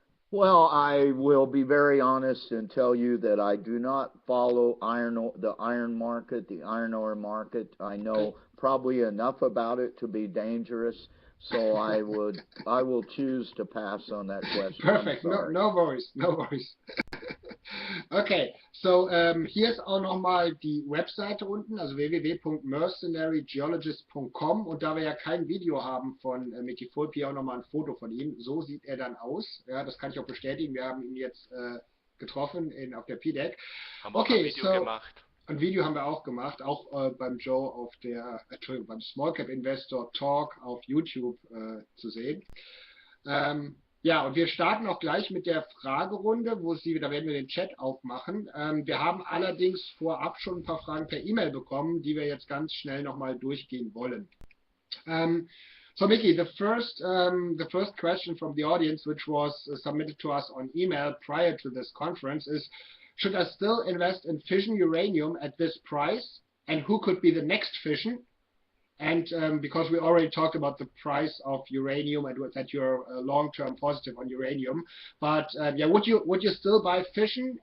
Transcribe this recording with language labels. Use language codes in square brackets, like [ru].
[en] Well, I will be very honest and tell you that I do not follow the iron market, the iron ore market. I know probably enough about it to be dangerous, so I will choose to pass on that question. Perfect. No worries. No worries. [de] Okay, so hier ist auch nochmal die Webseite unten, also www.mercenarygeologist.com, und da wir ja kein Video haben von Mickey Fulp, hier auch nochmal ein Foto von ihm. So sieht er dann aus. Ja, das kann ich auch bestätigen. Wir haben ihn jetzt getroffen auf der PDAC. Haben auch ein Video gemacht. Ein Video haben wir auch gemacht, auch beim Joe beim Small Cap Investor Talk auf YouTube zu sehen. Ja, und wir starten auch gleich mit der Fragerunde, da werden wir den Chat aufmachen. Wir haben allerdings vorab schon ein paar Fragen per E-Mail bekommen, die wir jetzt ganz schnell nochmal durchgehen wollen. [en] So Mickey, the first question from the audience, which was submitted to us on email prior to this conference, is: should I still invest in fission uranium at this price? And who could be the next fission? And because we already talked about the price of uranium and that you're long-term positive on uranium, but yeah, would you still buy fission?